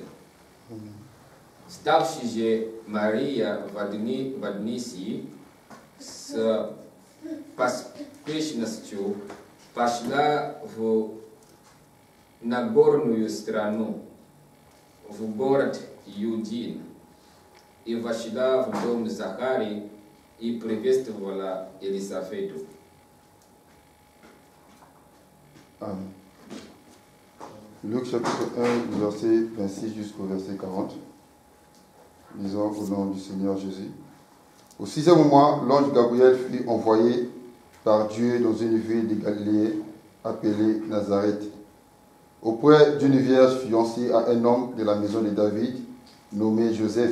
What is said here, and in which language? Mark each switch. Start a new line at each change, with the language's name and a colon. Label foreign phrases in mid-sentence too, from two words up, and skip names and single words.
Russian: Ставши же Мария в дни сии с поспешностью пошла в Нагорную страну, в город Иудин, и вошла в дом Захарии и приветствовала Елисавету.
French: Amen. Luc chapitre 1, verset 26 jusqu'au verset 40. Lisons au nom du Seigneur Jésus. Au 6e mois, l'ange Gabriel fut envoyé par Dieu dans une ville de Galilée appelée Nazareth, auprès d'une vierge fiancée à un homme de la maison de David, nommé Joseph.